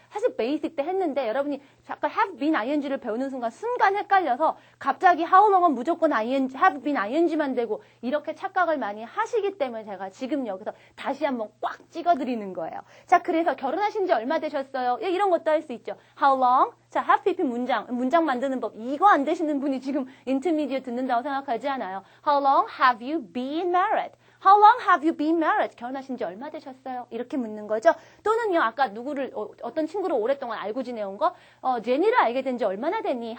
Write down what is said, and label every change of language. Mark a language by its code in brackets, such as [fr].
[ko] 사실 베이직 때 했는데 여러분이 잠깐 have been ing를 배우는 순간 헷갈려서 갑자기 how long은 무조건 ing, have been ing만 되고 이렇게 착각을 많이 하시기 때문에 제가 지금 여기서 다시 한번 꽉 찍어드리는 거예요. 자, 그래서 결혼하신 지 얼마 되셨어요? 예, 이런 것도 할 수 있죠. [en] How long? [ko] 자, have pp 문장 만드는 법. 이거 안 되시는 분이 지금 인터미디어 듣는다고 생각하지 않아요. [en] How long have you been married? How long have you been married? [ko] 결혼하신 지 얼마 되셨어요? 이렇게 묻는 거죠. 또는요, 아까 누구를, 어떤 친구를 오랫동안 알고 지내온 거, 제니를 알게 된 지 얼마나 됐니?